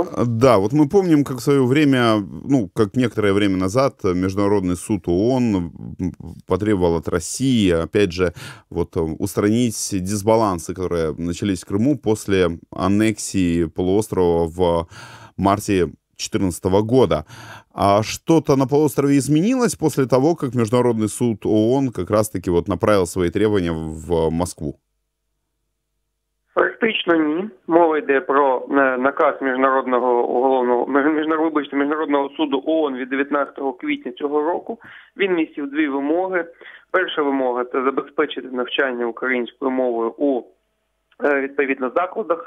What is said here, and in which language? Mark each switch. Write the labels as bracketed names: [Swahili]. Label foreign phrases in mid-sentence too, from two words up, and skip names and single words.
[Russian] Да, вот мы помним, как в свое время, как некоторое время назад Международный суд ООН потребовал от России, опять же, устранить дисбалансы, которые начались в Крыму после аннексии полуострова в марте 2014 года. А что-то на полуострове изменилось после того, как Международный суд ООН как раз-таки направил свои требования в Москву? [Ukrainian] Практично ні. Мова йде про наказ Міжнародного суду ООН від 19 квітня цього року. Він містив 2 вимоги. Перша вимога – це забезпечити навчання українською мовою у відповідно закладах.